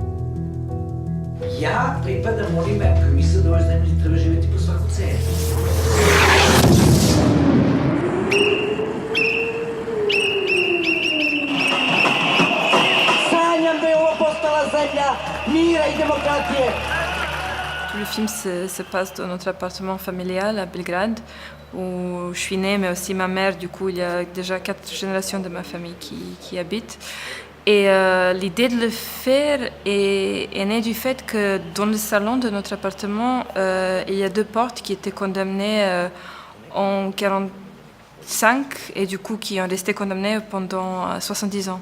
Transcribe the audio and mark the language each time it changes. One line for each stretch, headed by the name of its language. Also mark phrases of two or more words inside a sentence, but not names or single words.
Serbian: Ja pripadam onime koji misle da ovoj zemlji treba živjeti po svaku cenu. Sanjam da je ovo postala zemlja mira i demokratije.
French: Le film se passe dans notre appartement familial à Belgrade, où je suis née, mais aussi ma mère. Du coup, il y a déjà 4 générations de ma famille qui habitent. Et l'idée de le faire est née du fait que dans le salon de notre appartement, il y a 2 portes qui étaient condamnées en 1945 et du coup qui ont resté condamnées pendant 70 ans.